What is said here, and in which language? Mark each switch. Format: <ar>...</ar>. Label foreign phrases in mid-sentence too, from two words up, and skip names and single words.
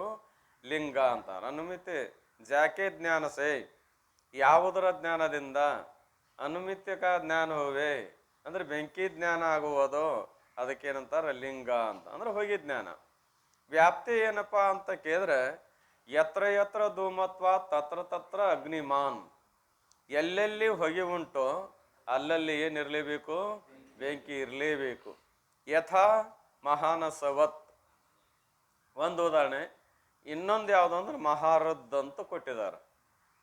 <kn>ಲಿಂಗ ಅಂತ.</kn> <hi>अनुमिति जाके ज्ञान से</hi> <kn>ಯಾವುದರ ಜ್ಞಾನದಿಂದ</kn> <hi>अनुमितिक ज्ञान होवे</hi> <kn>ಅಂದ್ರೆ ಬೆಂಕಿ ಜ್ಞಾನ ಆಗುವುದೋ ಅದಕ್ಕೇನಂತಾರ ಲಿಂಗ ಅಂತ ಅಂದ್ರೆ ಹೊಗೆ ಜ್ಞಾನ. ವ್ಯಾಪ್ತಿ ಏನಪ್ಪಾ ಅಂತ ಕೇಳಿದ್ರೆ</kn> <sa>यत्र यत्र धूमत्व तत्र तत्र अग्निमान्.</sa> <kn>ಎಲ್ಲೆಲ್ಲಿ ಹೊಗೆ ಉಂಟು ಅಲ್ಲಲ್ಲಿ ಏನಿರಲೇಬೇಕು? ಬೆಂಕಿ ಇರಲೇಬೇಕು.</kn> <sa>यथा महानसवत्</sa> <kn>ಒಂದು ಉದಾಹರಣೆ. ಇನ್ನೊಂದು ಯಾವುದು ಅಂದ್ರೆ ಮಹಾರದ್ ಅಂತ ಕೊಟ್ಟಿದ್ದಾರೆ.</kn>